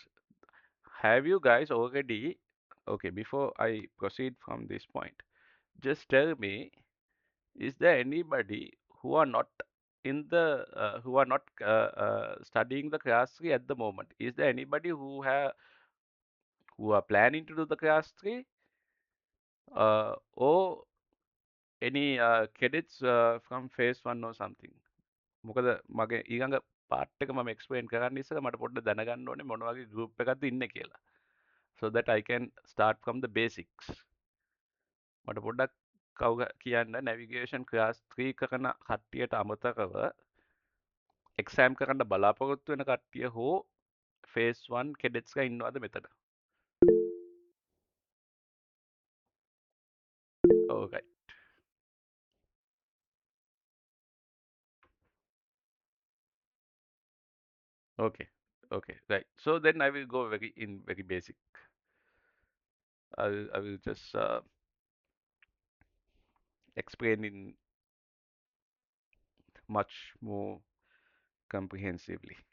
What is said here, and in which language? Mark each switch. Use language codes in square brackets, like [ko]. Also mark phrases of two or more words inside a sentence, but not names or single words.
[en] Have you guys already, okay, before I proceed from this point, just tell me, is there anybody who are not studying the class 3 at the moment? Is there anybody who are planning to do the class 3 or any cadets from phase 1 or something? [si] මොකද මගේ ඊළඟ පාර්ට් එක මම එක්ස්ප්ලেইন කරන්න ඉස්සෙල්ලා මට පොඩ්ඩක් දැනගන්න ඕනේ මොන වගේ group එකක්ද ඉන්නේ කියලා. [en] So that I can start from the basics. [si] මට පොඩ්ඩක් කියන්න [en] navigation class 3 [si] කරන කට්ටියට අමතරව exam කරන්න බලාපොරොත්තු වෙන කට්ටිය හෝ [en] phase 1 cadets [si] ලා ඉන්නවද මෙතන? [en] Alright. Okay. Okay. Right. So then I will go very basic. I will just explain in much more comprehensively.